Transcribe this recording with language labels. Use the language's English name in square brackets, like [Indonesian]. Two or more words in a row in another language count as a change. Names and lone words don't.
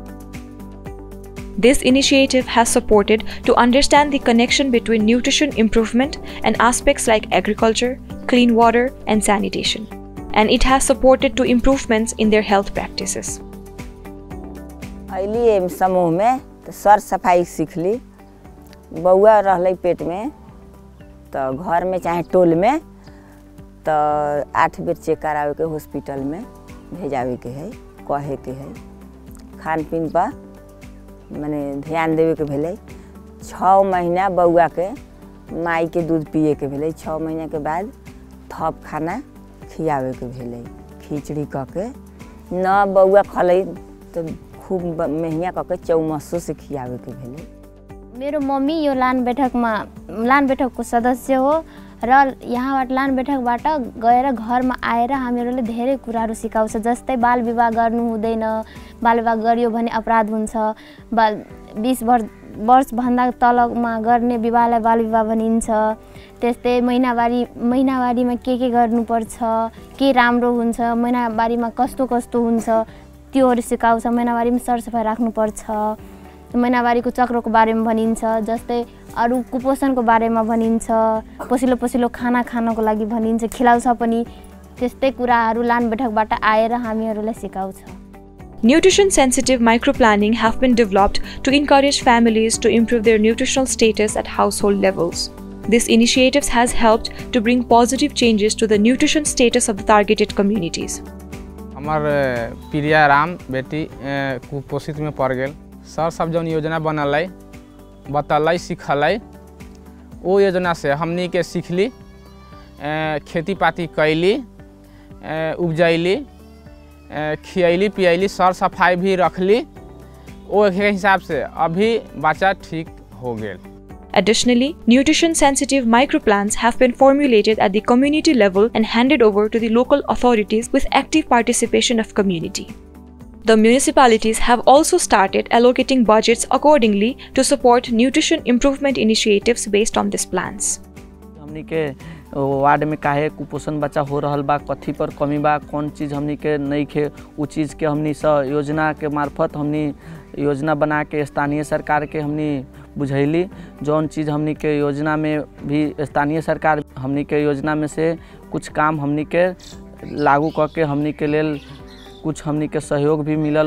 [English] This initiative has supported to understand the connection between nutrition improvement and aspects like agriculture, clean water, and sanitation, and it has supported to improvements in their health practices. [Maithili] अइली समूह में तो सर सफाई सीख ली बउआ रहले पेट में तो घर में चाहे टोल में तो 8 बेर चेक करावे के हॉस्पिटल में भेजावे के है कहे के है खान पीन पर माने ध्यान देवे के भेले 6 महीना बउआ के माई के दूध पिए के भेले 6 महीना के बाद थप खाना खियावे के भेले खिचड़ी क के न बउआ खले तो खूब महंगा करके चौमसो से खियावे के भेले। [Nepali] मेरो मम्मी यो लान बैठक को सदस्य हो र यहाँबाट लान बैठकबाट गएर घरमा आएर हामीहरूले धेरै कुराहरू सिकाउँछ जस्तै बाल विवाह गर्नु हुँदैन बाल विवाह गरियो भने अपराध हुन्छ 20 वर्ष भन्दा तलमा गर्ने विवाहलाई बाल विवाह भनिन्छ त्यस्तै महिनावारीमा के गर्नुपर्छ के राम्रो हुन्छ महिनावारीमा कस्तो हुन्छ त्योहरू सिकाउँछ महिनावारीमा सरसफाइ राख्नुपर्छ महिनावारीको चक्रको बारेमा भनिन्छ जस्तै अरु कुपोषणको बारेमा भनिन्छ पसिलो खाना खानको लागि भनिन्छ खिलाउँछ पनि त्यस्तै कुराहरू लान बैठकबाट आएर हामीहरूलाई सिकाउँछ। [English] Nutrition sensitive microplanning have been developed to encourage families to improve their nutritional status at household levels. This initiative has helped to bring positive changes to the nutrition status of the targeted communities. [Bhojpuri] हमार प्रिया राम बेटी कुपोषित में पड़ गए सर सब जौन योजना बनल है बतलै सिखलै वो योजना से हमनी के सीखली खेती पाती कैली उपजैली खियैली पियैली सर सफाई भी रखली वो हिसाब से अभी बच्चा ठीक हो गया। [English] Additionally, nutrition-sensitive microplans have been formulated at the community level and handed over to the local authorities with active participation of community. The municipalities have also started allocating budgets accordingly to support nutrition improvement initiatives based on these plans. [Bhojpuri] हमनी के वार्ड में काहे कुपोषण बच्चा हो रहल बा, कथी पर कमी बा, कौन चीज़ हमनी के नहीं खे, उ चीज़ के हमनी स योजना के मार्फत हमनी योजना बना के स्थानीय सरकार के हमनी बुझैली। जौन चीज़ हमनी के योजना में भी स्थानीय सरकार हमनी के योजना में से कुछ काम हमनी के लागू करके हमनी के लेल कुछ हमनी के सहयोग भी मिलल।